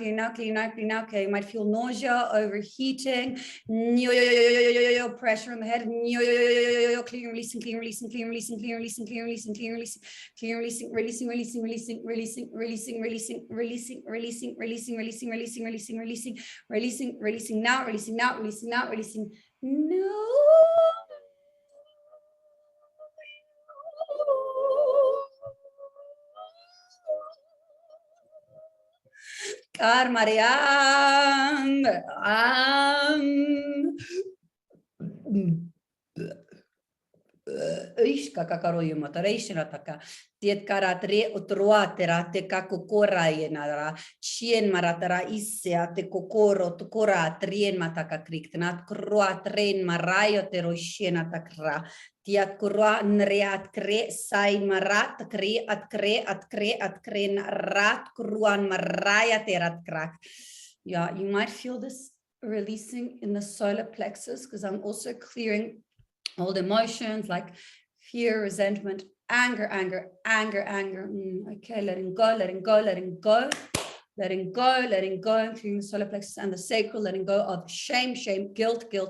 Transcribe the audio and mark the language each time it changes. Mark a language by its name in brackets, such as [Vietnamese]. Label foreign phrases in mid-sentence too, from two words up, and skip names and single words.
[English] Okay, you might feel nausea, overheating, pressure on the head, clearing, releasing, no. Karmariam kakakaroyu motoration ataka tiet karatre utroatera te kakukora yenara chien maratara issea te kokoro tukora trien mataka kriktnat kroatren marayo teroshien atakra tiat kroa nreat kre sai marat kre at kren rat kruan maraya terat krak. Yeah, you might feel this releasing in the solar plexus because I'm also clearing all the emotions like fear, resentment, anger. Okay, letting go, including the solar plexus and the sacral, letting go of shame, guilt.